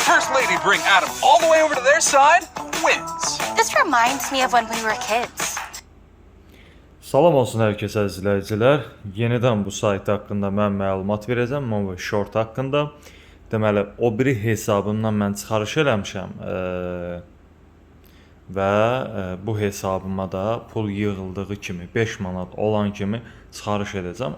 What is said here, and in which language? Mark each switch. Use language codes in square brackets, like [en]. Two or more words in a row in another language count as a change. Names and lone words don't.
[en] lady bring Adam all the way over to their side wins. This reminds me of when we were kids. [az] Salam olsun hər kəsə izləyicilər. Yenidən bu sayt haqqında mən məlumat verəcəm, Movo Short haqqında. Deməli, o biri hesabımdan mən çıxarış eləmişəm və bu hesabıma da pul yığıldığı kimi 5 manat olan kimi çıxarış edəcəm.